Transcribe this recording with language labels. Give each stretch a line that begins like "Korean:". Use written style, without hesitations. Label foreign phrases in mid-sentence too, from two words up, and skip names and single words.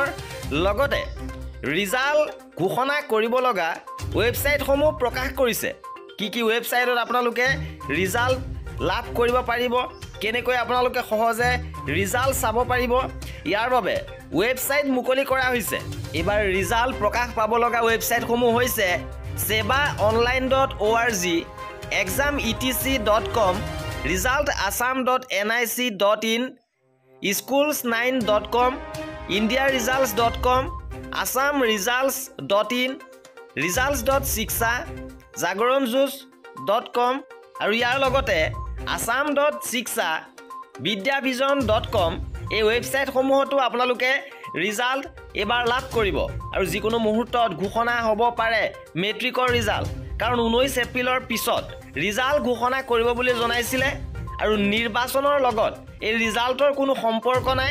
Assamese: লগতে ৰিজাল্ট ঘোষণা কৰিব লগা ৱেবছাইটসমূহ প্ৰকাশ কৰিছে। কি ৱেবছাইটত আপোনালোকে ৰিজাল্ট লাভ কৰিব পাৰিব, কেনেকৈ আপোনালোকে সহজে ৰিজাল্ট চাব পাৰিব, ইয়াৰ বাবে ৱেবছাইট মুকলি কৰা হৈছে। এবাৰ ৰিজাল্ট প্ৰকাশ পাব লগা ৱেবছাইটসমূহ হৈছে sebaonline.org, exametc.com, resultassam.nic.in, schools9.com, indiaresults.com, assamresults.in, results.shiksha, jagoranjuice.com আৰু ইয়াৰ লগতে assam.shiksha, vidyavision.com এই ৱেবছাইটসমূহতো আপোনালোকে ৰিজাল্ট এবাৰ লাভ কৰিব আৰু যিকোনো মুহূৰ্তত ঘোষণা হ'ব পাৰে মেট্ৰিকৰ ৰিজাল্ট। কাৰণ 19 এপ্ৰিলৰ পিছত ৰিজাল্ট ঘোষণা কৰিব বুলি জনাইছিলে আৰু নিৰ্বাচনৰ লগত এই ৰিজাল্টৰ কোনো সম্পৰ্ক নাই।